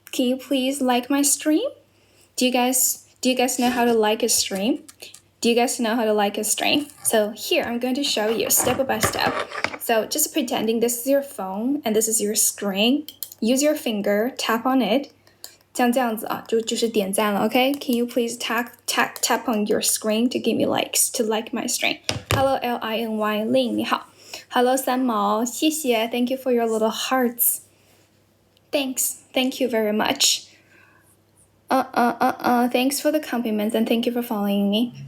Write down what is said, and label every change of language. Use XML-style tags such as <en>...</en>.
<en>Can you please like my stream? Do you guys know how to like a stream? Do you guys know how to like a stream? So here, I'm going to show you step by step. So just pretending this is your phone and this is your screen. Use your finger, tap on it.</en> <zh>像这样子啊，就是点赞了 ，OK?</zh> <en>Can you please tap on your screen to give me likes to like my stream? Hello, LINY 令你好 ，Hello 三毛，</en> <zh>谢谢</zh> <en>，Thank you for your little hearts. Thank you very much. Thanks for the compliments and thank you for following me.</en>